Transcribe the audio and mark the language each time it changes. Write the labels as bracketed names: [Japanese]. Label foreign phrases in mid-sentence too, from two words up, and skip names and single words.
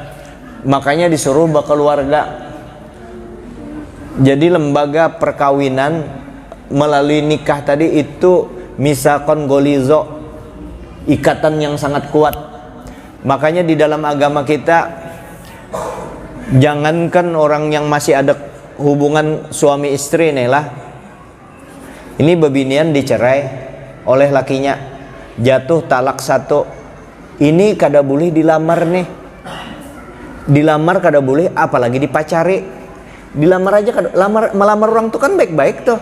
[Indonesian] Makanya disuruh berkeluarga. Jadi lembaga perkawinan melalui nikah tadi itu [Arabic] ميثاقا غليظا, [Indonesian] ikatan yang sangat kuat. Makanya di dalam agama kita, jangankan orang yang masih ada hubungan suami istri nih lah, ini bebinian dicerai oleh lakinya, jatuh talak satu, ini kada boleh dilamar nih. Dilamar kada boleh, apalagi dipacari. Dilamar aja kada, melamar orang tuh kan baik-baik tuh.